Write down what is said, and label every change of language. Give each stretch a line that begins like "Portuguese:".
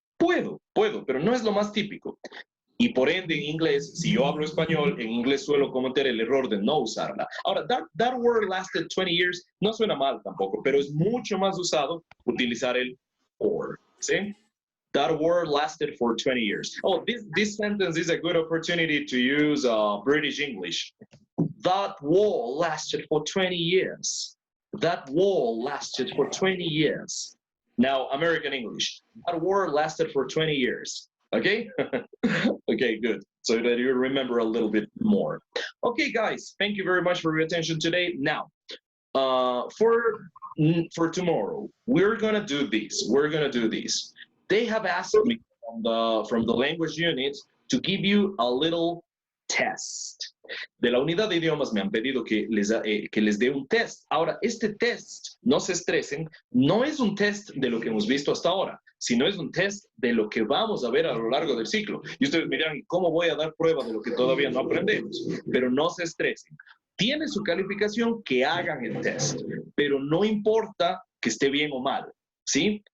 Spanish: Puedo, pero no es lo más típico. Y por ende, en inglés, si yo hablo español, en inglés suelo cometer el error de no usarla. Ahora,
English: that word lasted 20 years
Spanish: no suena mal tampoco, pero es mucho más usado utilizar el for, ¿sí?
English: That word lasted for 20 years. Oh, this sentence is a good opportunity to use British English. That war lasted for 20 years. That war lasted for 20 years. Now, American English. That war lasted for 20 years. Okay? Okay, good. So that you remember a little bit more. Okay, guys, thank you very much for your attention today. Now, for tomorrow, we're gonna do this. They have asked me from the language unit to give you a little test.
Spanish: De la unidad de idiomas me han pedido que les dé un test. Ahora, este test, no se estresen, no es un test de lo que hemos visto hasta ahora, sino es un test de lo que vamos a ver a lo largo del ciclo. Y ustedes miran, ¿cómo voy a dar prueba de lo que todavía no aprendemos? Pero no se estresen. Tiene su calificación, que hagan el test, pero no importa que esté bien o mal, ¿sí?